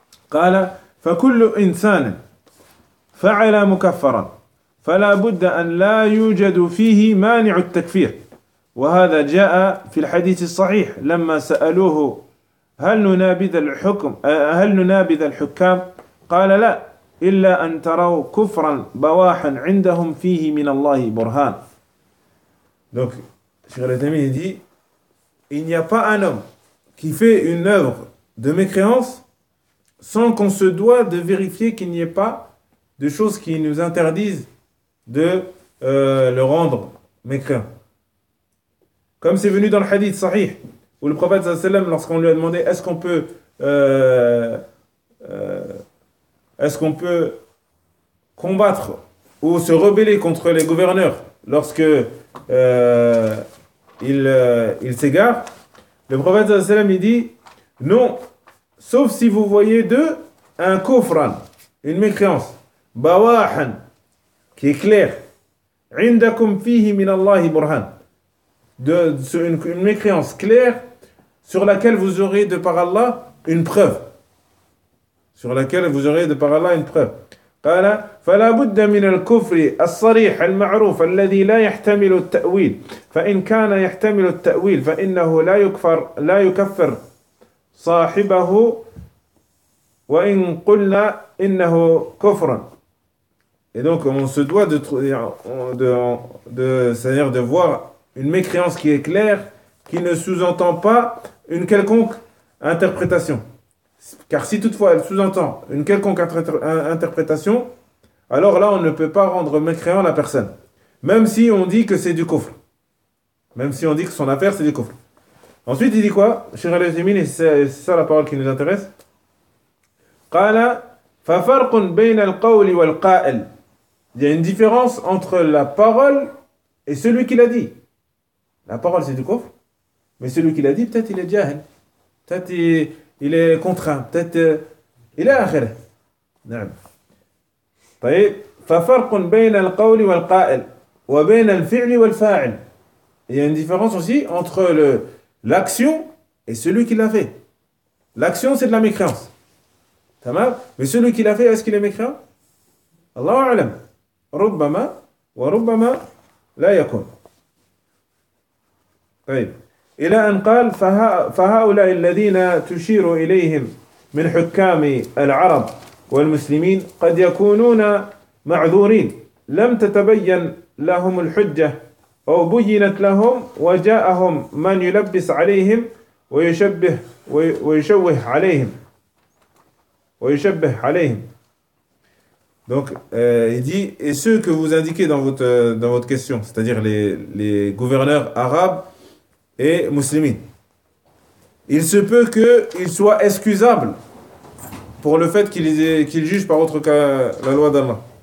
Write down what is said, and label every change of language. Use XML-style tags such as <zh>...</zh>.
<ar>قال فكل إنسان فعل مكفرا فلا بد أن لا يوجد فيه مانع التكفير وهذا جاء في الحديث الصحيح لما سألوه هل ننابذ الحكام قال لا إلا أن تروا كفرا بواحا عندهم فيه من الله برهان.</ar> <fr>Donc, Cheikh Al-Uthaymeen dit, il n'y a pas un homme qui fait une œuvre de mécréance sans qu'on se doit de vérifier qu'il n'y ait pas de choses qui nous interdisent de le rendre mécréant. Comme c'est venu dans le hadith sahih, où le prophète sallallahu alayhi wa sallam, lorsqu'on lui a demandé est-ce qu'on peut combattre ou se rebeller contre les gouverneurs lorsque il s'égare, le prophète sallallahu alayhi wa sallam, il dit non, sauf si vous voyez d'eux un kufran, une mécréance, bawahan, qui est clair,</fr> <ar>indakum fihi min Allahi burhan,</ar> <fr>une mécréance claire sur laquelle vous aurez de par Allah une preuve. Sur laquelle vous aurez de par Allah une preuve.</fr> <ar>قال فلا بد من الكفر الصريح المعروف الذي لا يحتمل التأويل فإن كان يحتمل التأويل فإنه لا يكفر صاحبه وإن قلنا إنه كفر.</ar> <fr>Et donc on se doit de voir une mécréance qui est claire, qui ne sous-entend pas une quelconque interprétation. Car si toutefois elle sous-entend une quelconque interprétation, alors là on ne peut pas rendre mécréant la personne. Même si on dit que c'est du kufr. Même si on dit que son affaire c'est du kufr. Ensuite il dit quoi ? Cheikh Al-Uthaymeen, c'est ça la parole qui nous intéresse.</fr> <ar>قَالَ فَفَرْقٌ بَيْنَ الْقَوْلِ وَالْقَائِلِ.</ar> <fr>Il y a une différence entre la parole et celui qui l'a dit. La parole c'est du kufr. Mais celui qui l'a dit, peut-être il est jahil. Peut-être il est contraint, peut-être il est akhir.</fr> <ar>نعم. طيب ففرق بين القول والقائل وبين الفعل والفاعل.</ar> <fr>Il y a une différence aussi entre l'action et celui qui l'a fait. L'action c'est de la mécréance.</fr> <ar>تمام.</ar> <fr>Mais celui qui l'a fait, est-ce qu'il est mécréant?</fr> <ar>الله أعلم. ربما وربما لا يكون. طيب إلى أن قال فهؤلاء الذين تشير إليهم من حكام العرب والمسلمين قد يكونون معذورين لم تتبين لهم الحجة أو بينت لهم وجاءهم من يلبس عليهم ويشبه عليهم.</ar> <fr>Donc il dit, et ceux que vous indiquez dans votre question, c'est-à-dire les gouverneurs arabes et musulmans, il se peut qu'ils soient excusables pour le fait qu'ils jugent par autre que la loi d'Allah.</fr>